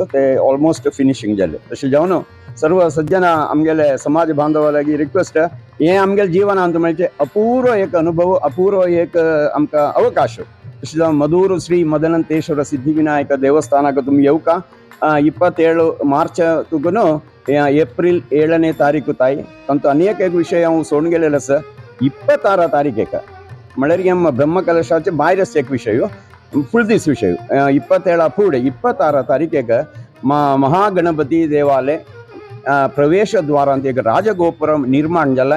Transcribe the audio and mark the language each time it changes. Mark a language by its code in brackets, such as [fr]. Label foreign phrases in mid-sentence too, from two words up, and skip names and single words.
[kok] ते [en] almost finishing [kok] जाले. तशें जावन सर्व सज्जना आमगेले समाज बांधवा लागीं रिक्वेस्ट हें आमगेले जिवनांत म्हणजे अपूर्व एक अनुभव, अपूर्व एक आमकां अवकाश. तशें जावन मधूर श्री मदनंतेश्वर सिद्धिविनायक देवस्थानाक तुमी येवका. 27 ಮಾರ್ಚ್ ತುಗುನು ಏಪ್ರಿಲ್ 7ನೇ ತಾರೀಕು ತಾಯಿ ಅಂತ ಅನೇಕ ವಿಷಯ हांव सोडून गेलेलो आसा. 26 तारीखेक म्हळ्यार हें ब्रह्मकलशाचे भायर एक विशय फुल दीस विशय 27 फुडें 26 तारीखेक महागणपती देवालय प्रवेश द्वारांत एक राजगोपुर निर्माण जाला.